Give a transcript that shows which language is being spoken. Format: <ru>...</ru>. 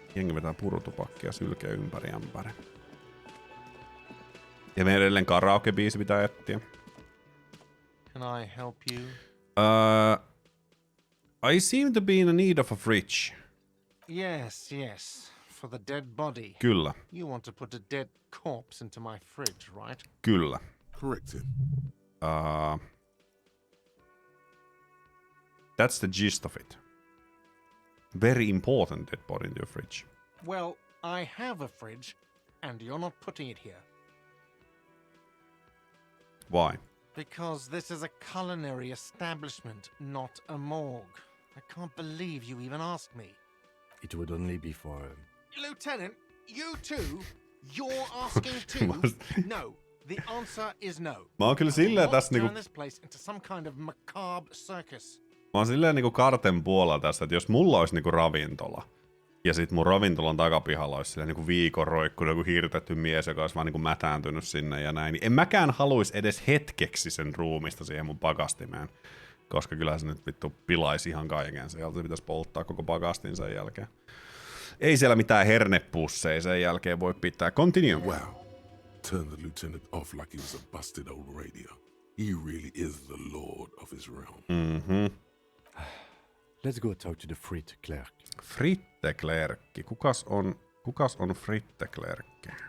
<fi>Jengi vetää purutupakkia sylkeä ympäri ämpäri. Ja meidän edelleen karaoke-biisi pitää etsiä.</fi> <en>Can I help you? I seem to be in need of a fridge. Yes. For the dead body.</en> <fi>Kyllä.</fi> <en>You want to put a dead corpse into my fridge, right?</en> <fi>Kyllä.</fi> <en>Correct him. That's the gist of it. Very important dead body in your fridge. Well, I have a fridge, and you're not putting it here. Why? Because this is a culinary establishment, not a morgue. I can't believe you even asked me. It would only be for... Lieutenant, you too? You're asking too? No. The answer is no.</en> <fi>Mä oon kyllä silleen tässä</fi> <en>Turn</en> <fi>niinku...</fi> <en>this place into some kind of macabre circus.</en> <fi>Mä oon silleen niinku karten puolella tässä, että jos mulla olisi niinku ravintola, ja sit mun ravintolan takapihalla olisi silleen niinku viikon roikkunut joku hirtetty mies, joka olisi vaan niinku mätääntynyt sinne ja näin, niin en mäkään haluis edes hetkeksi sen ruumista siihen mun pakastimeen. Koska kyllähän se nyt vittu pilaisi ihan kaiken. Se pitäisi polttaa koko pakastin sen jälkeen. Ei siellä mitään hernepusseja sen jälkeen voi pitää.</fi> <en>Continue. Wow. Turn the lieutenant off like he was a busted old radio. He really is the lord of his realm. Mhm. Let's go talk to the Frit clerk.</en> <fi>Fritte-klerkki. Kukas on Fritte-klerkki?</fi>